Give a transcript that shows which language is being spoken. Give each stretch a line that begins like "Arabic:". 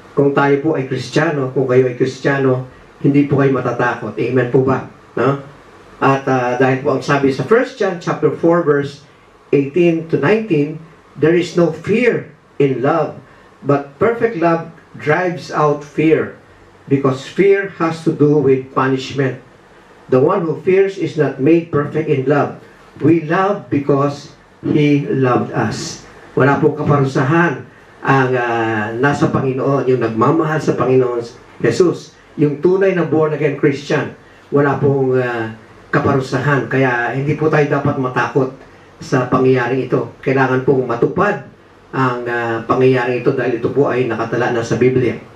Filipino: Kung tayo po ay Kristiyano, kung kayo ay Kristiyano, hindi po kayo matatakot. Amen po ba? No? At dahil po ang sabi sa
English: 1 John chapter 4 verse 18 to 19, there is no fear in love, but perfect love drives out fear, because fear has to do with punishment. The one who fears is not made perfect in love. We love because He loved us.
Filipino: Wala pong kaparusahan ang nasa Panginoon, yung nagmamahal sa Panginoon Jesus. Yung tunay na born-again Christian, wala pong kaparusahan. Kaya hindi po tayo dapat matakot sa pangyayaring ito. Kailangan pong matupad ang pangyayaring ito dahil ito po ay nakatala na sa Biblia.